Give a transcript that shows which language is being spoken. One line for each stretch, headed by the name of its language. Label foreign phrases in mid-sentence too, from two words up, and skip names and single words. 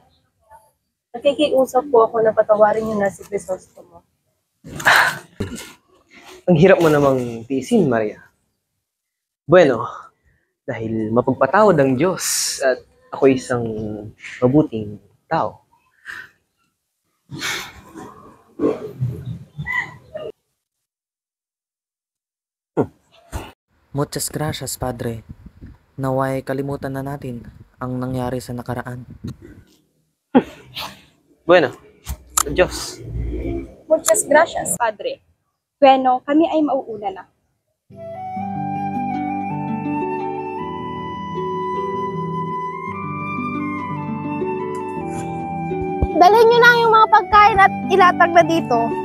Filipino: Nakikiusap po ako na patawarin niyo na si Crisostomo. Ang hirap mo namang tiisin, Maria. Bueno, dahil mapagpatawad ang Diyos at ako isang mabuting tao.
Spanish: Muchas gracias, Padre.
Filipino: Naway kalimutan na natin ang nangyari sa nakaraan. Bueno, Diyos.
Spanish: Muchas gracias, Padre. Bueno,
Filipino: kami ay mauuna na. Dalhin nyo na yung mga pagkain at ilatag na dito.